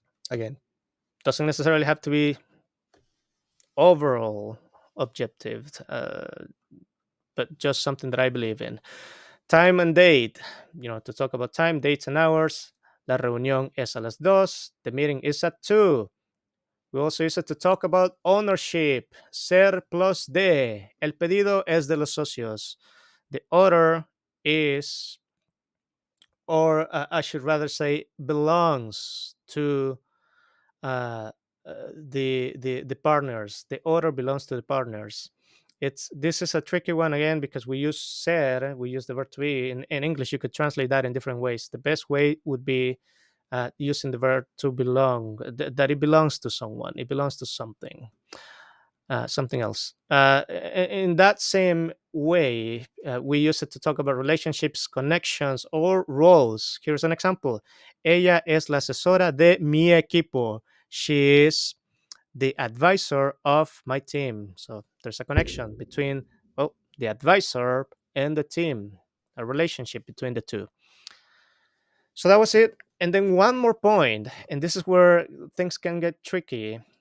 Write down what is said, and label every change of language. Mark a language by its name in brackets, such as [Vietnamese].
[English] Again, doesn't necessarily have to be overall objective, but just something that I believe in. Time and date, to talk about time, dates, and hours. [Spanish] La reunión es a las 2. [English] The meeting is at 2. We also use it to talk about ownership. Ser plus de. [Spanish] El pedido es de los socios. [English] The order is, or I should rather say, belongs to uh, the partners. The order belongs to the partners. This is a tricky one again because we use ser, we use the verb to be. In English, you could translate that in different ways. The best way would be using the verb to belong, that it belongs to someone, it belongs to something. Something else. In that same way, we use it to talk about relationships, connections, or roles. Here's an example. [Spanish] Ella es la asesora de mi equipo. [English] She is the advisor of my team. So there's a connection between, well, the advisor and the team, a relationship between the two. So that was it. And then one more point, and this is where things can get tricky.